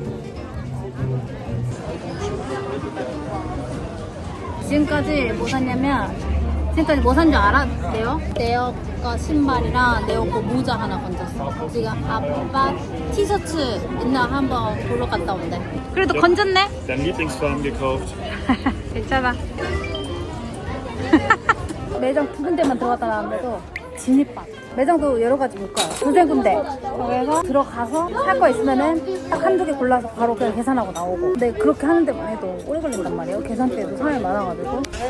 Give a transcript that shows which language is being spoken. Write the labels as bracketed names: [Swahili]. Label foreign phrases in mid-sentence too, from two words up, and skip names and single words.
[Korean] 지금까지 뭐 샀냐면 지금까지 뭐 산 줄 알아? 네오 거 신발이랑 네오 거 모자 하나 건졌어. 지금 아빠 티셔츠 있나 한번 보러 갔다 온대. 그래도 건졌네? [German] Dein Lieblingsfarben gekauft. [Korean] 괜찮아. 매장 두 군데만 들어갔다 나왔는데도 진입반. 매장도 여러 가지 볼 거야. 두세 군데. 거기서 들어가서 살 거 있으면은 딱 한두 개 골라서 바로 그냥 계산하고 나오고. 근데 그렇게 하는 데만 해도 오래 걸린단 말이에요. 계산대에도 사람이 많아가지고.